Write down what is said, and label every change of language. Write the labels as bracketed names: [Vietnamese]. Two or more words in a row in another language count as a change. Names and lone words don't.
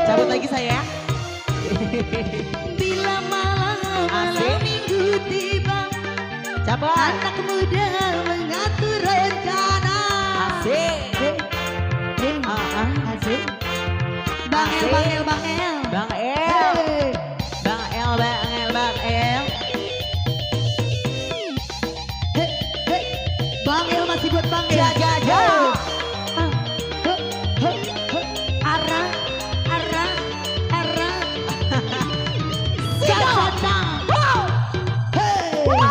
[Indonesian] Cabut lagi saya. Bila malam Asik. minggu tiba, Cabut. anak muda mengatur rencana. Asik. Asik. Bang El, Asik. Bang El, Bang El. Bang El. Hey. Bang El, Bang El, Bang El. Hey, hey. Bang El masih buat Bang El. Ja, ja, ja. Arah. Siapa? Hey.